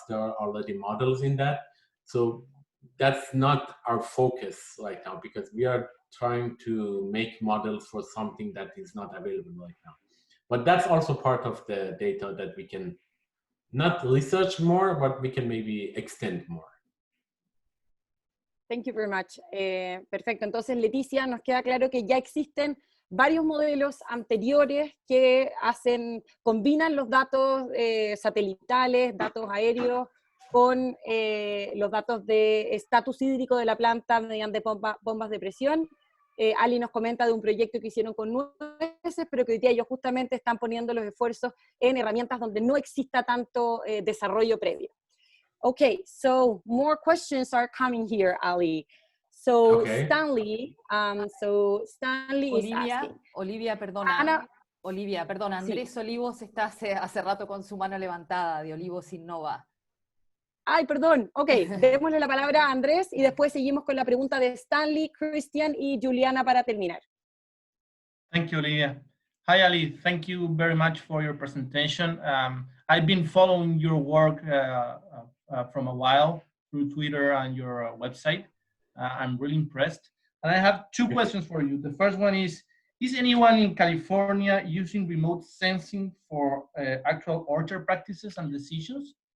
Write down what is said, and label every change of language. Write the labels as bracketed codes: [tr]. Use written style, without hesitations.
[en] There are already models in that, so that's not our focus right now, because we are trying to make models for something that is not available right now. But that's also part of the data that we can not research more, but we can maybe extend more. Thank you very much. Perfecto. [es] Entonces, Leticia, nos queda claro que ya existen varios modelos anteriores que combinan los datos satelitales, datos aéreos, con los datos de estatus hídrico de la planta mediante bombas de presión. Ali nos comenta de un proyecto que hicieron con nueces, pero que hoy día ellos justamente están poniendo los esfuerzos en herramientas donde no exista tanto desarrollo previo. [en] Okay, so more questions are coming here, Ali. So Okay. Stanley is asking. [es] Olivia, perdona. Olivia, perdona. Andrés Sí. Olivos está hace rato con su mano levantada, de Olivos Innova. Ay, perdón. Ok, démosle la palabra a Andrés y después seguimos con la pregunta de Stanley, Christian y Juliana para terminar. [en] Thank you, Olivia. Hi, Ali. Thank you very much for your presentation. I've been following your work from a while through Twitter and your website. I'm really impressed. And I have two questions for you. The first one is, is anyone in California using remote sensing for actual orchard practices and decisions?